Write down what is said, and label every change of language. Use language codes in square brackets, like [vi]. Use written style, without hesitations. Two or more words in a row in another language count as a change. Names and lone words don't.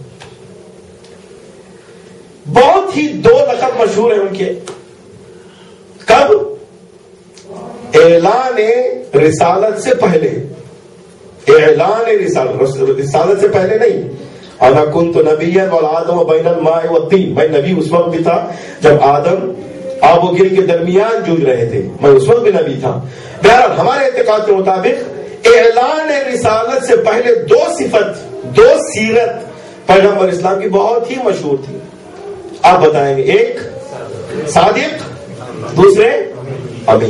[ur] بہت ہی 2 لقب مشہور ہیں ان کے، کب؟ اعلان رسالت سے پہلے، اعلان رسالت سے پہلے نہیں، [ar] انا کنت نبیا والآدم بین الماء والطین، [ur] میں نبی اس وقت بھی تھا جب آدم آب و گل کے درمیان جوجھ رہے تھے، میں اس وقت بھی نبی تھا۔ بہرحال ہمارے اعتقاد کے مطابق اعلان رسالت سے پہلے دو سیرت پیغمبر اسلام کی بہت ہی مشہور تھی۔ آپ بتائیں گے، ایک صادق، دوسرے امین۔